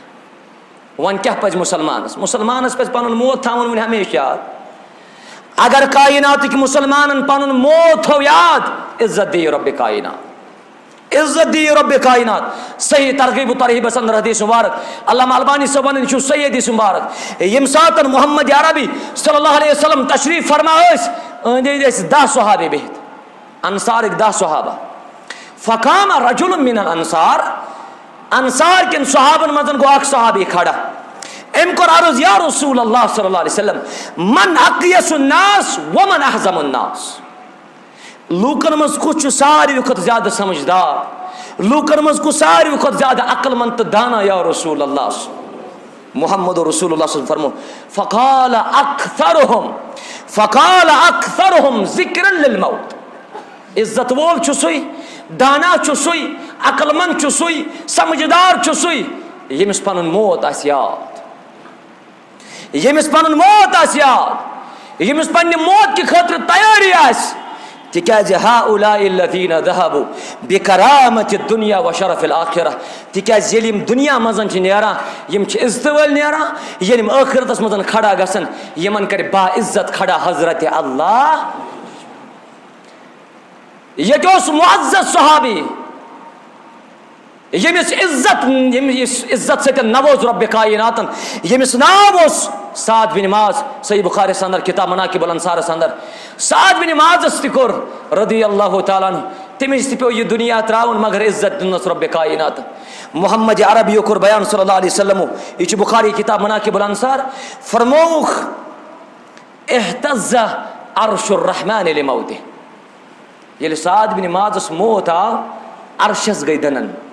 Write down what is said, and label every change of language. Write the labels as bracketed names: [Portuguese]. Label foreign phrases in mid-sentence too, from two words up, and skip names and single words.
[Kashmiri] وۄنۍ کیٛاہ پزِ مُسلمانس پزِ پنُن موت تھاوُن وۄنۍ ہمیشہِ یاد اگر کایناتٕکۍ مُسلمانن پنُن موت تھوٚو یاد عزت دی رۄبِ کاینات عزت دی رۄبِ کاینات صحیح ترغیب و ترہیبس اندر حدیث مبارک علامہ البانی صٲب ونان چھُ صحیح حدیث مبارک ییٚمہِ ساتہٕ محمد عربی [Arabic] صلی اللہ علیہ وسلم [Kashmiri] تشریف فرما ٲسۍ أنٛدۍ أنٛدۍ ٲسۍ 10 صحابی بِہِتھ انصارٕکۍ 10 صحابہ [Arabic] فقام رجل من الانصار [Kashmiri] انصار کٮ۪ن صحابن منٛز گوٚو اکھ صحابی کھڑا ام کور عرض [Arabic] یا رسول اللہ صلی اللہ علیہ وسلم من اقیس الناس ومن احزم الناس، [Kashmiri] لوکن مز کچھ ساروی کھت زیادہ سمجھدار، لوکن مز کچھ ساروی کھت زیادہ عقل مند تو دانا [Arabic] یا رسول اللہ محمد رسول اللہ صلی اللہ علیہ وسلم فقال اکثرهم ذکرا للموت، [Kashmiri] عزت وول چھ سوی، دانا چھ سوی، عقل مند چھ سوی، سمجھدار چھ سوی یمس پنن موت آس یاد، یمس پنن موت آس یاد، یمس پنہ موت کی خاطر تیاری آس، تکیازِ [Arabic] ہؤلاء الذین ذهبوا بکرامۃ الدنیا وشرف الآخرہ، [Kashmiri] تکیاز ییٚلہِ یِم دنیا منٛز چھِ نیران یِم چھِ عزتہٕ وٲلۍ نیران، ییٚلہِ یِم ٲخرتس منٛز کھڑا گژھن یِمن کرِ با عزت کھڑا حضرت اللہ۔ ییٚتہِ اوس معزز صحابی ییٚمِس عزت سۭتۍ نووز رۄبِ کایناتن، ییٚمِس ناو اوس سعد بن معاذ، صحیح بخاریس اندر کتاب مناقب الانصارس اندر سعد بن معاذس تہِ کوٚر [Arabic] رضی اللہ تعالیٰ عنہ، [Kashmiri] تٔمِس تہِ پیوٚو یہِ دُنیا ترٛاوُن مگر عزت دِنس رۄبِ کاینات۔ محمد عربی کوٚر بیان [Arabic] صلی اللہ علیہ وسلم، [Kashmiri] یہ چھُ بخاری کتاب مناقب الانصار، فرمووُکھ [Arabic] احتز عرش الرحمن لموتہ، [Kashmiri] ییٚلہِ سعد بن معاذس موت آو عرشس گٔے دٕنن۔